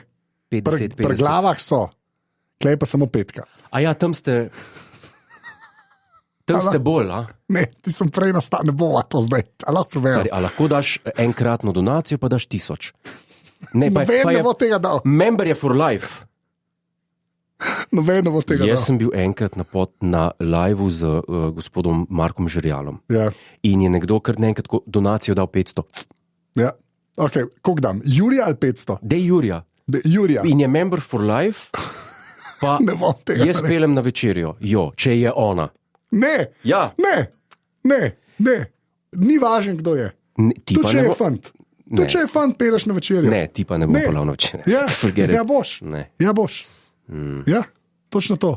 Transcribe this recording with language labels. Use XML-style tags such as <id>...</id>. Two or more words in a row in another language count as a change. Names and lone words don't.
<sl>50, 50. Pri glavah so, klej pa samo 5. A ja, tam ste bolj, a? Ne, ti sem prej nastal, ne bo to zdaj. A lahko daš enkratno donacijo, pa daš 1000. Ne bo tega dal.</sl> <en>Member je for life.</en> <sl>Noben ne bo tega dal. Jaz sem bil enkrat na liveu z gospodom Markom Žerjalom. Ja. In je nekdo kar naenkrat donacijo dal 500. Ja, ok, koliko dam? Jurija ali 500? Dej Jurija. In je</sl> <en>member for life,</en> <sl>pa jaz pelem na večerjo, če je ona. Ne, ni važno, kdo je. Tu če je fant. Tu če je fant, peleš na večerjo. Ne, ti pa ne bo pelal na večerjo. Ja, boš. Ja, točno to.</sl>